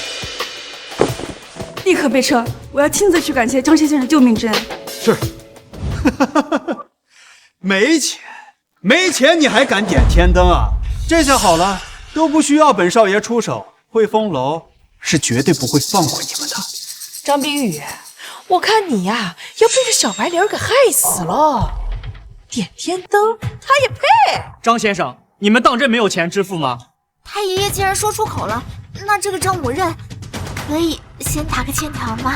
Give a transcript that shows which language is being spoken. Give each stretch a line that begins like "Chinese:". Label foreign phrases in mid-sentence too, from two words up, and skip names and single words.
Chinese: 立刻備車！我要親自去感謝張先生的救命之恩。是。沒錢你還敢點天燈啊？這下好了，都不需要本少爺出手，匯豐樓是绝对不会放过你们的。张冰雨，我看你呀，要被这小白脸给害死了。点天灯，他也配？张先生，你们当真没有钱支付吗？太爷爷既然说出口了，那这个账我认，可以先打个欠条吗？